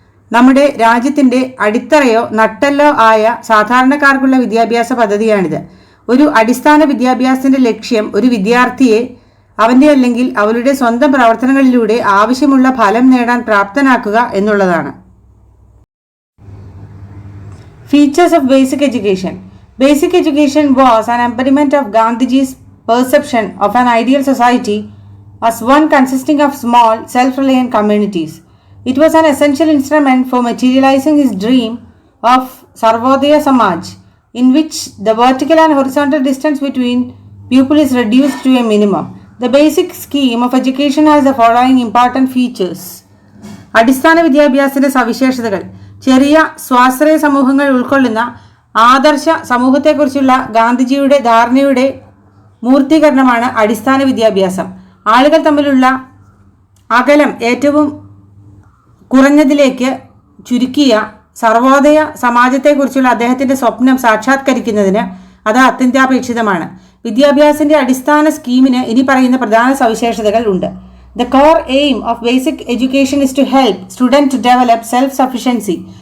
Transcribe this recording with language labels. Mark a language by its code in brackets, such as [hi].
[ml] നമ്മുടെ രാജ്യത്തിന്റെ അടിത്തറയോ നട്ടെല്ലോ ആയ സാധാരണക്കാർക്കുള്ള വിദ്യാഭ്യാസ പദ്ധതിയാണിത്. ഒരു അടിസ്ഥാന വിദ്യാഭ്യാസത്തിന്റെ ലക്ഷ്യം ഒരു വിദ്യാർത്ഥിയെ അവന്റെ അല്ലെങ്കിൽ അവളുടെ സ്വന്തം പ്രവർത്തനങ്ങളിലൂടെ ആവശ്യമുള്ള ഫലം നേടാൻ പ്രാപ്തനാക്കുക എന്നുള്ളതാണ്. [en] Features of basic education. Basic education was an embodiment of Gandhiji's perception of an ideal society as one consisting of small, self-reliant communities. It was an essential instrument for materializing his dream of Sarvodaya Samaj, in which the vertical and horizontal distance between people is reduced to a minimum. The basic scheme of education has the following important features. [ml] അടിസ്ഥാന വിദ്യാഭ്യാസത്തിന്റെ സവിശേഷതകൾ. ചെറിയ സ്വാശ്രയ സമൂഹങ്ങൾ ഉൾക്കൊള്ളുന്ന ആദർശ സമൂഹത്തെക്കുറിച്ചുള്ള ഗാന്ധിജിയുടെ ധാരണയുടെ മൂർത്തീകരണമാണ് അടിസ്ഥാന വിദ്യാഭ്യാസം. ആളുകൾ തമ്മിലുള്ള അകലം ഏറ്റവും കുറഞ്ഞതിലേക്ക് ചുരുക്കിയ സർവോദയ സമാജത്തെക്കുറിച്ചുള്ള അദ്ദേഹത്തിന്റെ സ്വപ്നം സാക്ഷാത്കരിക്കുന്നതിന് അത് അത്യന്താപേക്ഷിതമാണ്. വിദ്യാഭ്യാസത്തിന്റെ അടിസ്ഥാന സ്കീമിന് ഇനി പറയുന്ന പ്രധാന സവിശേഷതകൾ ഉണ്ട്. [en] The core aim of basic education is to help students to develop self-sufficiency.